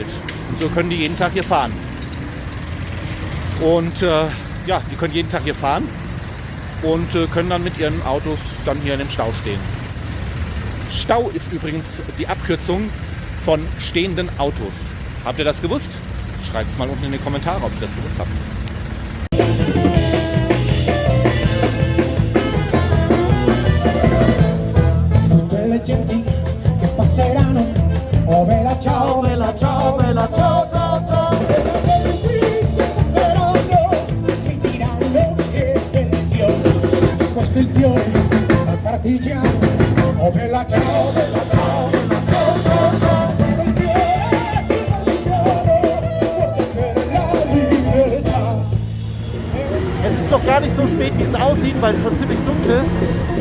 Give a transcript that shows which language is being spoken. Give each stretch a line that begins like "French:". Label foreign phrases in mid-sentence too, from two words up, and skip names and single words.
German: Und so können die jeden Tag hier fahren. Und ja, die können jeden Tag hier fahren. und können dann mit ihren Autos dann hier in dem Stau stehen. Stau ist übrigens die Abkürzung von stehenden Autos. Habt ihr das gewusst? Schreibt es mal unten in die Kommentare, ob ihr das gewusst habt.
Italian: Quelle genti che passeranno, oh bella ciao, bella ciao, bella ciao, ciao, ciao. Quelle genti qui che passeranno, mi diranno che è il fiore, questo è il fiore del partigiano, oh bella ciao, bella ciao, bella ciao, ciao, ciao. Questo è il fiore del partigiano, forte per la libertà.
German: Es ist noch gar nicht so spät, wie es aussieht, weil es schon ziemlich dunkel ist.